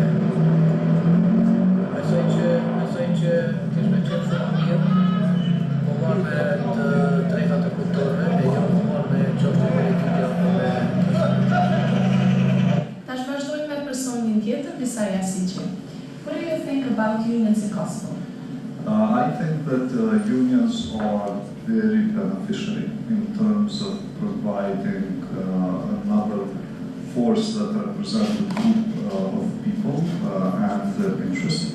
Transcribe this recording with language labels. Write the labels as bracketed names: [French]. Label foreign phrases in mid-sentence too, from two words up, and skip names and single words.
[Albanian] Besoj që kish me qenë shumë mirë po marrë me të drejtat e punëtorëve e jo po marrë me çështje politike apo me Tash vazhdojmë me personin tjetër, Disa Jasici. [English] What do you think about unions in Kosovo? I think that unions are very beneficial in terms of providing another force that represents a group of people and their interests.